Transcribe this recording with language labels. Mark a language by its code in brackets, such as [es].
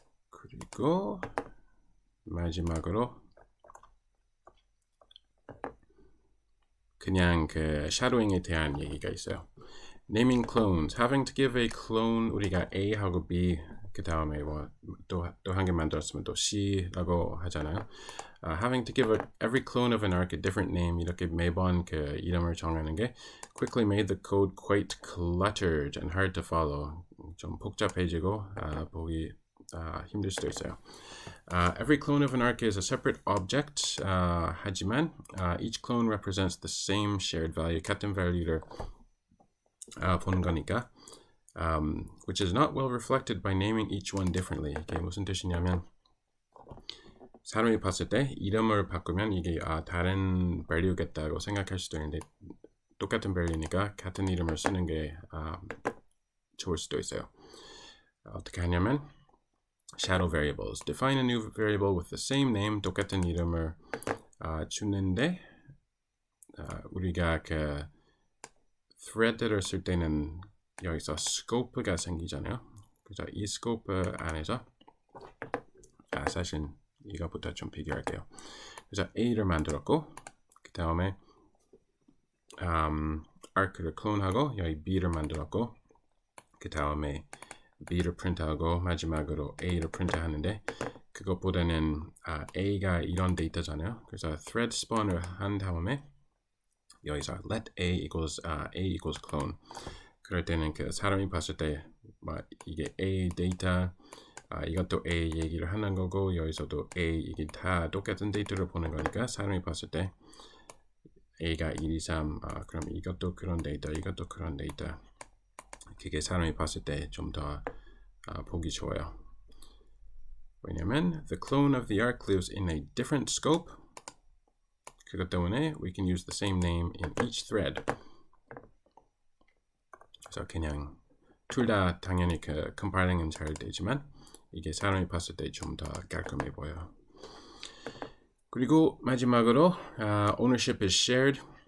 [ko] 그리고 마지막으로 그냥 그 shadowing에 대한 얘기가 있어요. [en] naming clones, having to give a clone [ko] 우리가 A하고 B 그 다음에 뭐 또 한 개 만들었으면 또 C라고 하잖아요. [en] Having to give every clone of an arc a different name [ko] 이렇게 매번 그 이름을 정하는 게 [en] quickly made the code quite cluttered and hard to follow. [ko] 좀 복잡해지고 보기 힘들 수도 있어요. [en] Every clone of an arc is a separate object. [ko] 하지만 [en] each clone represents the same shared value. [ko] 같은 value를 보는 거니까. [en] Which is not well reflected by naming each one differently. [ko] 이게 무슨 뜻이냐면 사람이 봤을 때 이름을 바꾸면 이게 다른 value겠다고 생각할 수도 있는데 똑같은 value니까 같은 이름을 쓰는 게 좋을 수도 있어요. 어떻게 하냐면 [en] shadow variables. Define a new variable with the same name. [ko] 똑같은 이름을 주는데 우리가 그 thread를 쓸 때는 여기서 scope가 생기잖아요. 그래서 이 scope 안에서 사실 이거부터 좀 비교할게요. 그래서 A를 만들었고 그 다음에 arc를 클론하고 여기 B를 만들었고 그 다음에 B를 프린트하고 마지막으로 A를 프린트하는데 그것보다는 A가 이런 데이터잖아요. 그래서 thread spawn을 한 다음에 여기서 [en] let A equals clone. [ko] 그럴 때는 그 사람이 봤을 때 이게 A 데이터 이것도 A 얘기를 하는 거고 여기서도 A 이게 다 똑같은 데이터를 보는 거니까 사람이 봤을 때 A가 1, 2, 3 그럼 이것도 그런 데이터 이것도 그런 데이터 그게 사람이 봤을 때 좀 더 보기 좋아요. 왜냐면 [en] the clone of the arc lives in a different scope. [ko] 그것 때문에 [en] we can use the same name in each thread. [ko] 그래서 그냥 둘 다 당연히 그 컴파일링은 잘 되지만 이게 사람이 봤을 때 좀 더 깔끔해 보여요. 그리고 마지막으로 [en] ownership is shared.